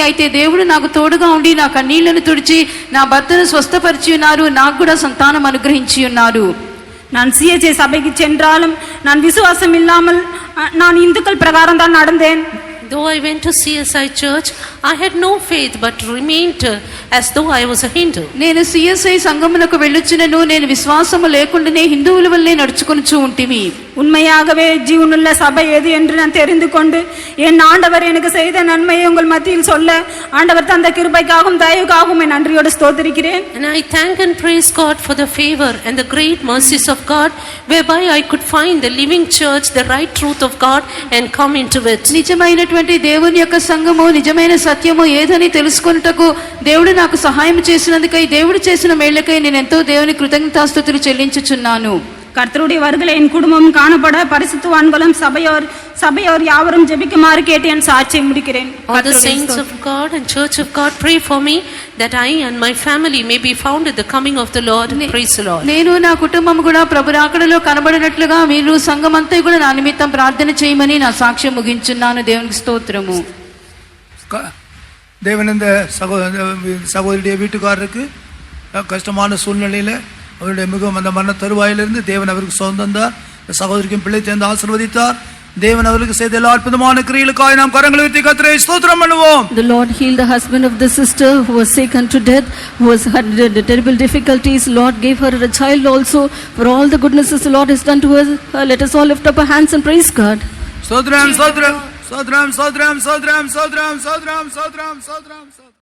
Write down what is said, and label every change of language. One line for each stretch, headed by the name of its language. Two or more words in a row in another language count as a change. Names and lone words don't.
Telugu: అయితే దేవుడు నాకు తోడుగా ఉండి నా కన్నీళ్లను తుడిచి నా భర్తను స్వస్థపరిచి ఉన్నారు, నాకు కూడా సంతానం అనుగ్రహించి ఉన్నారు.
Tamil: நான் சிஎஸ்ஐ சபைக்கு சென்றாலும் நான் விசுவாசம் இல்லாமல் நான் இந்துக்கள் பிரகாரம் தான் நடந்தேன்.
English: Though I went to CSI church, I had no faith but remained as though I was a Hindu.
Telugu: నేను సిఎస్ఐ సంఘమునకు వెళ్ళొచ్చినను నేను విశ్వాసము లేకుండానే హిందువుల వల్లే నడుచుకొనుచు ఉంటిమి.
Tamil: உண்மையாகவே ஜீவனுள்ள சபை எது என்று நான் தெரிந்து கொண்டு என் ஆண்டவர் எனக்கு செய்த நன்மையை உங்கள் மத்தியில் சொல்ல ஆண்டவர் தந்த கிருபைக்காகவும் தயவுக்காகவும் என் நன்றியோடு ஸ்தோத்திரிக்கிறேன்.
English: And I thank and praise God for the favor and the great mercies of God, whereby I could find the living church, the right truth of God and come into it.
Telugu: నిజమైనటువంటి దేవుని యొక్క సంఘము, నిజమైన సత్యము ఏదని తెలుసుకొనుటకు దేవుడు నాకు సహాయం చేసినందుకై, దేవుడు చేసిన మేళ్లకై నేను ఎంతో దేవుని కృతజ్ఞతాస్తుతులు చెల్లించుచున్నాను.
Tamil: கர்த்தருடைய வருகையில் என் குடும்பம் காணப்பட பரிசுத்தவான்களும் சபையோர் யாவரும் ஜெபிக்குமாறு கேட்டு என் சாட்சியை முடிக்கிறேன்.
English: All the saints of God and church of God pray for me that I and my family may be found at the coming of the Lord. Praise the Lord.
Telugu: నేను నా కుటుంబం కూడా ప్రభు రాకడలో కనబడినట్లుగా మీరు సంఘమంతా కూడా నా నిమిత్తం ప్రార్థన చేయమని నా సాక్ష్యం ముగించున్నాను. దేవునికి స్తోత్రము.
Tamil: தேவன் இந்த சகோதரியுடைய வீட்டுக்காரருக்கு கஷ்டமான சூழ்நிலையில் அவருடைய மிகவும் அந்த மரண தருவாயிலிருந்து தேவன் அவருக்கு சொந்தந்தார். சகோதரிக்கும் பிள்ளை சேர்ந்து ஆசீர்வதித்தார். தேவன் அவருக்கு செய்த எல்லா அற்புதமான கிரியைகளுக்காக நாம் கரங்களை உயர்த்தி கர்த்தரை ஸ்தோத்திரம் பண்ணுவோம்.
English: The Lord healed the husband of the sister who was sick unto death, who had terrible difficulties. Lord gave her a child also. For all the goodnesses the Lord has done to her, let us all lift up our hands and praise God.
Tamil: ஸ்தோத்திரம் ஸ்தோத்திரம் ஸ்தோத்திரம் ஸ்தோத்திரம் ஸ்தோத்திரம் ஸ்தோத்திரம் ஸ்தோத்திரம் ஸ்தோத்திரம் ஸ்தோத்திரம்.